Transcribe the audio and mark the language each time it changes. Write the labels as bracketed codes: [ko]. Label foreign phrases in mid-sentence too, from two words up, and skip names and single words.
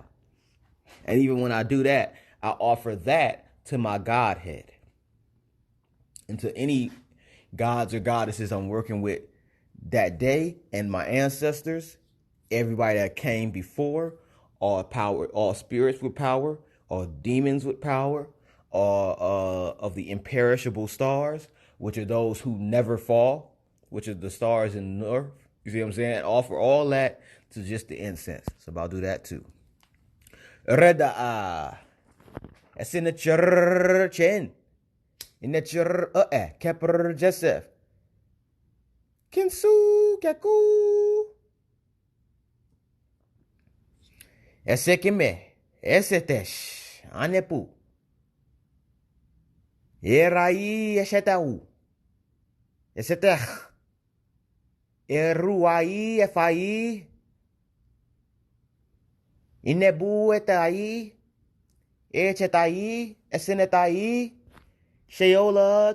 [en] And even when I do that, I offer that to my Godhead and to any gods or goddesses I'm working with that day, and my ancestors, everybody that came before, all power, all spirits with power, all demons with power, all of the imperishable stars, which are those who never fall, which are the stars in the north. You see what I'm saying? Offer all that to just the incense. So I'll do that too. Reda it's in the church in the church Kepper Joseph Khensu Keku Esekime Esetesh Anepu Erai Eshetau Esetech Eruai Efai Inebu Etai Echetai Esenetai Sheola